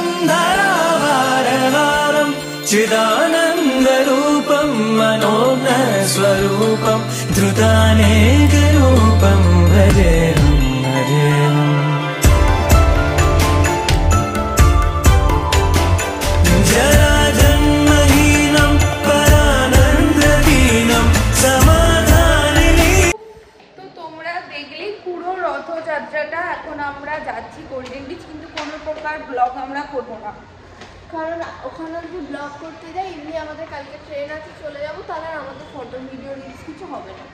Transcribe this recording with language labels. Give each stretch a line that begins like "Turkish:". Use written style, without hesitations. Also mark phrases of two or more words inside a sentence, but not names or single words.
Sanskrit: धारावारहारं चिदानन्दरूपं मनोज्ञस्वरूपं धृतानेकरूपं भजेऽहं भजेऽहम् जराजन्महीनं परानन्ददीनं समाधानिनी।
Bangla: তো তোমরা দেখলে পুরো রথযাত্রাটা। এখন আমরা যাচ্ছি গোল্ডেন বিচ, কিন্তু কোনো প্রকার ব্লগ আমরা করবো না, কারণ ওখানে যদি ব্লগ করতে যাই এমনি আমাদের কালকে ট্রেন আছে চলে যাবো, তাহলে আমাদের
English: photo video reels
Bangla: কিছু হবে না।